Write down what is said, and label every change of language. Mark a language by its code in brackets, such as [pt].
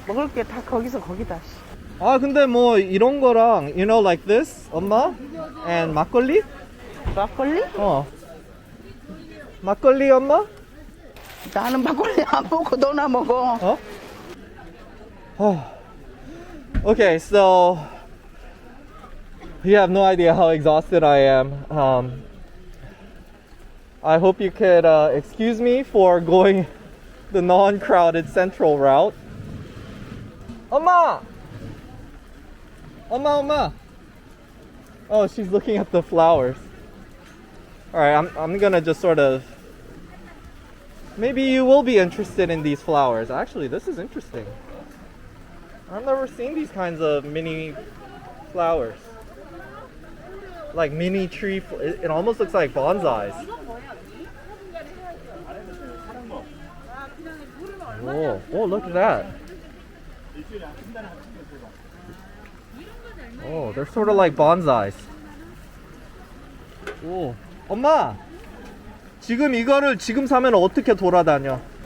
[ko] 먹을 게 다 거기서 거기다. 아, 근데 뭐 이런 거랑, [en] you know, like this, [ko] 엄마, and 막걸리? 막걸리? 막걸리, 엄마? 나는 막걸리 안 먹고 너나 먹어. [en] Okay, so you have no idea how exhausted I am. I hope you could excuse me for going the non-crowded central route. [ko] 엄마! 엄마! [en] Oh, she's looking at the flowers. Alright, I'm gonna just sort of... Maybe you will be interested in these flowers. Actually, this is interesting. I've never seen these kinds of mini flowers. Like mini tree, it almost looks like bonsais. Oh, look at that. Oh, they're sort of like bonsais. [ko] 오, 엄마! 지금 이거를 지금 사면 어떻게 돌아다녀?